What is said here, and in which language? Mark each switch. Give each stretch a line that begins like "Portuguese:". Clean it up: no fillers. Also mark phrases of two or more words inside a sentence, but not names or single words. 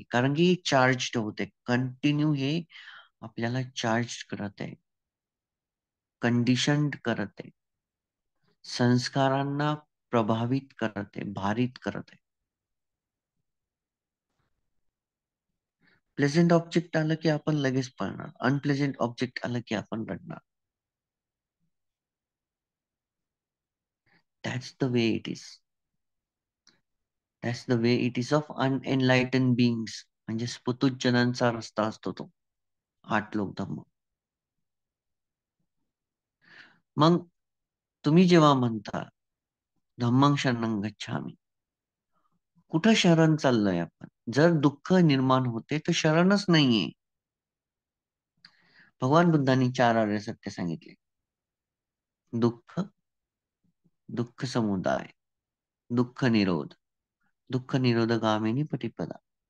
Marathi: कारण की चार्ज होते कंटिन्यू, हे आपल्याला चार्ज करत आहे. कंडिशन्ड करत आहे, संस्कारांना प्रभावित करत आहे, भारित करत आहे.
English: pleasant object
Marathi: आलं की आपण लगेच पळणार,
English: unpleasant object
Marathi: आलं की आपण रडणार.
English: That's the way it is. That's the way it is of unenlightened beings.
Marathi: म्हणजे स्फुतुज्जनांचा रस्ता असतो तो, आठ लोक धम्म. मग तुम्ही जेव्हा म्हणता
Pali: धम्मं शरणं गच्छामि,
Marathi: कुठं शरण चाललोय आपण? जर दुःख निर्माण होते तर शरणच नाहीये. भगवान बुद्धांनी चार आर्य सत्य सांगितले: दुःख, दुःख समुदाय, दुःख निरोध, दुःख निरोध गामिनी पटिपदा.